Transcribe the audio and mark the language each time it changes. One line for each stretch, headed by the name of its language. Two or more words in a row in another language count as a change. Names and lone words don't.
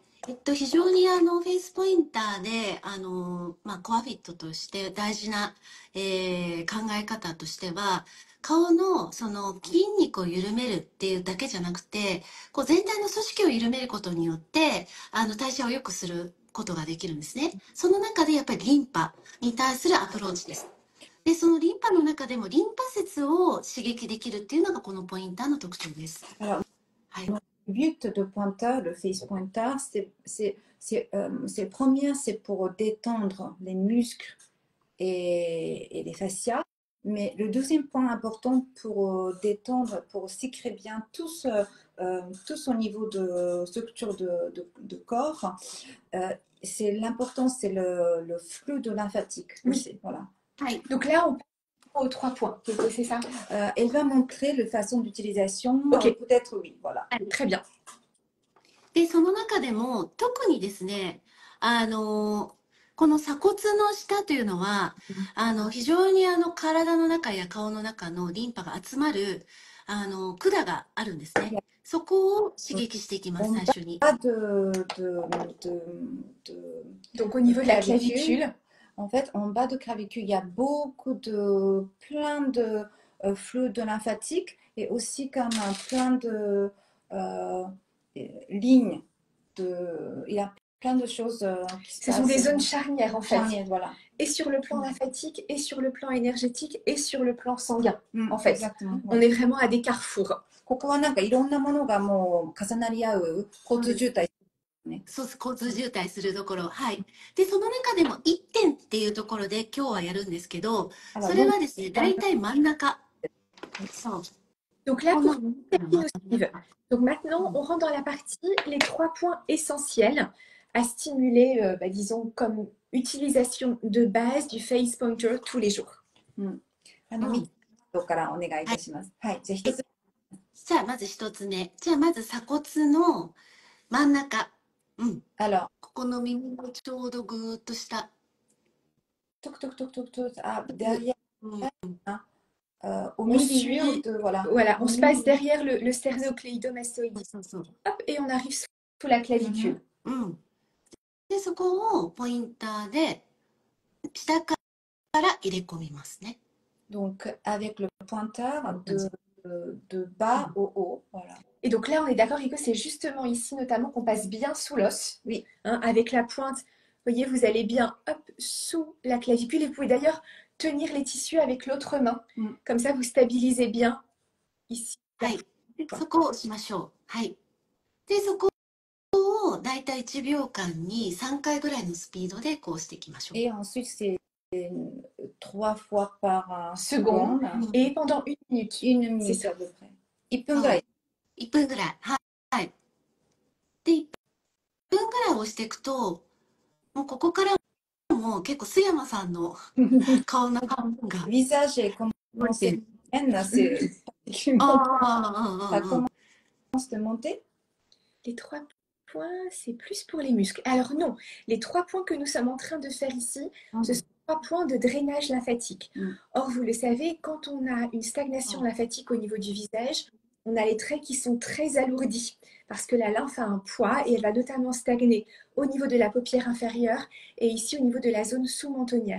Japanese: 非常にフェイスポインターで、コアフィットとして大事な、考え方としては、顔のその筋肉を緩めるっていうだけじゃなくて、こう全体の組織を緩めることによって、代謝を良くすることができるんですね。その中でやっぱりリンパに対するアプローチです。で、そのリンパの中でもリンパ節を刺激できるっていうのがこのポインターの特徴です。はい。
French: Le but de pointeur, le face pointer, c'est premier, c'est pour détendre les muscles et les fascias. Mais le deuxième point important pour détendre, pour sécréter bien tous au niveau de structure de corps, c'est l'important, c'est le flux de lymphatique. Oui. Voilà. Donc là, on passe aux 3 points, c'est ça? Elle va montrer la façon d'utilisation. Peut-être oui, voilà. Allez, très bien.
Japanese: で、その中でも特にですね、この鎖骨の下というのは、非常に体の中や顔の中のリンパが集まる管があるんですね。そこを刺激していきます、最初に。
French: Donc au niveau de la clavicule, en fait, en bas de clavicule, il y a plein de flux de lymphatique et aussi comme plein de lignes. Il y a plein de choses qui se Ce sont des passent. zones charnières en fait. Charnières, voilà. Et sur le plan lymphatique, et sur le plan énergétique, et sur le plan sanguin. En fait, Exactement. on est vraiment à des carrefours.
Japanese: ここはなんかいろんなものがもう重なり合う交通渋滞。そう、交通渋滞するところ。はい。で、その中でも1点っていうところで今日はやるんですけど、それはですね、大体真ん中。そう。
French: Donc là, pour celles qui nous suivent, donc maintenant, on rentre dans la partie les 3 points essentiels à stimuler, disons, comme utilisation de base du face pointer tous les jours.
Japanese: 3 つからお願いいたします。はい、じゃあ1つ。じゃあまず1つ目。じゃあまず鎖骨の真ん中。
French: Alors,
Japanese: ここの耳のちょうどぐーっと下。
French: toc, toc, toc, toc, toc, derrière, au milieu de, voilà. Voilà, on se passe derrière le sternocléidomastoïdis. Hop, et on arrive sous la clavicule.
Japanese: で、そこをポインターで下から入れ込みますね。
French: Donc, avec le pointeur de bas au haut, voilà. Et donc là, on est d'accord, Rico, c'est justement ici notamment qu'on passe bien sous l'os. Oui. Hein, avec la pointe, vous voyez, vous allez bien hop, sous la clavicule. Et vous pouvez d'ailleurs tenir les tissus avec l'autre main. Comme ça, vous stabilisez bien ici.
Japanese: はい。そこを押しましょう。はい。で、そこをだいたい1秒間に3回ぐらいのスピードでこうしていきましょう。
French: Et ensuite, c'est 3 fois par seconde. Et pendant 1 minute. 1 minute à peu près.
Japanese: 1 分ぐらい。
French: 1分ぐらい。はい。
Japanese: で、1分ぐらい押していくと、もうここからもう結構須山さんの顔の半分が。
French: Visage est commencé à commence de monter. Les 3 points, c'est plus pour les muscles. Alors non, les 3 points que nous sommes en train de faire ici, ce sont 3 points de drainage lymphatique. Or, vous le savez, quand on a une stagnation lymphatique au niveau du visage, on a les traits qui sont très alourdis parce que la lymphe a un poids et elle va notamment stagner au niveau de la paupière inférieure et ici au niveau de la zone sous-mentonnière.